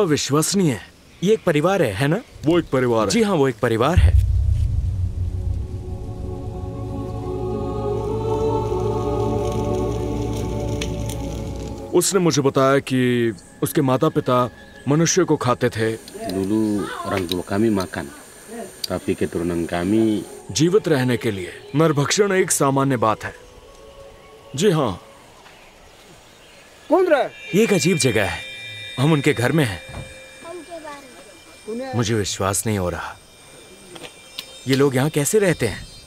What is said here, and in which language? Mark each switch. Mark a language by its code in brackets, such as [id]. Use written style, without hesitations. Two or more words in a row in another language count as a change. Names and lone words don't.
[hi] अविश्वसनीय। ये एक परिवार है ना? वो एक परिवार है। जी हाँ, वो एक परिवार है। उसने मुझे बताया कि उसके माता पिता मनुष्य को खाते थे। [id] Dulu orang tua kami makan, tapi keturunan kami [hi] जीवित रहने के लिए नरभक्षण एक सामान्य बात है। जी हाँ। ये एक अजीब जगह है। हम उनके घर में हैं। मुझे विश्वास नहीं हो रहा। ये लोग यहाँ कैसे रहते हैं?